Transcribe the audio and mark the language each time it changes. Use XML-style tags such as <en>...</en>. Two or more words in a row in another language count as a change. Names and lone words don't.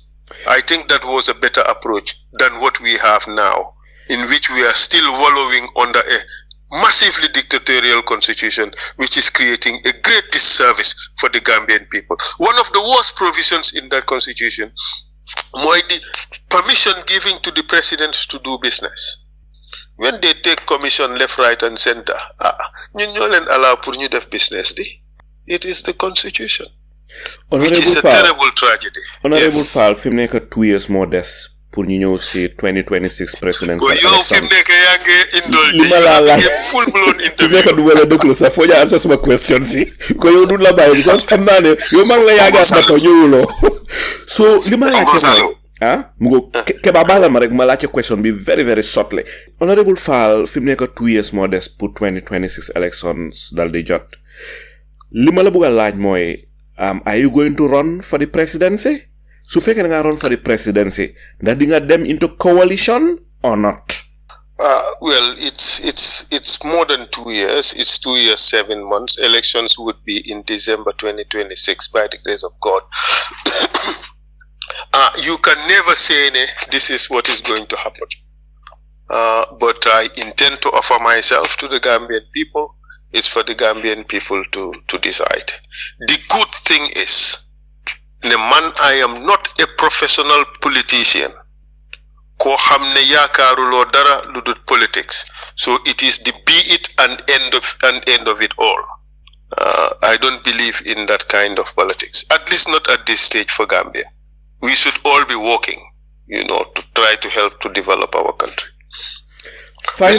<en>I think that was a better approach than what we have now, in which we are still wallowing under a massively dictatorial constitution, which is creating a great disservice for the Gambian people. One of the worst provisions in that constitution was the permission given to the president to do business. When they take commission left, right, and center,</en> <wo>ñun ñoo leen allow pour ñu def business di.</wo> <en>It is the constitution, which is a terrible tragedy.</en> <wo>Honourable Faal, fi mu nekk</wo> <en>2 years more</en> <wo>des pour ñu ñëw si 2026</wo> <en>presidential elections.</en> <wo>Yow fi mu nekk yaa ngi indol li ma laa laaj</wo> <en>full blown</en> <wo>fi mu nekk du ma la déglu sax foo ñu answer suma question si ko yow du la bàyyi because xam naa ne yow maa ngi la yaagaat na ko ñëwuloo so li ma laajte mooy mu ngo keba baala ma rek ma laajte question bi</wo> <en>very very shortly.</en> <wo>Honourable Faal, fi mu nekk</wo> <en>2 years more</en> <wo>des pour 2026 elections dal di jot, li ma la bëgg a laaj mooy</wo> <en>are you going to run for the presidency?</en> <wo>Su fekkee da nga</wo> <en>run for the presidency,</en> <wo>ndax di nga dem</wo> <en>into coalition or not? Well, it's more than 2 years. It's 2 years, 7 months. Elections would be in December 2026 by the grace of God. You can never say this is what is going to happen. But I intend to offer myself to the Gambian people. It's for the Gambian people to decide. The good thing is, man, I am not a professional politician.</en> <wo>Ko hamne yakarulo dara ludut politics.</wo> <en>So it is the be it and end of it all. I don't believe in that kind of politics. At least not at this stage for Gambia. We should all be working, to try to help to develop our country. Finally,</en>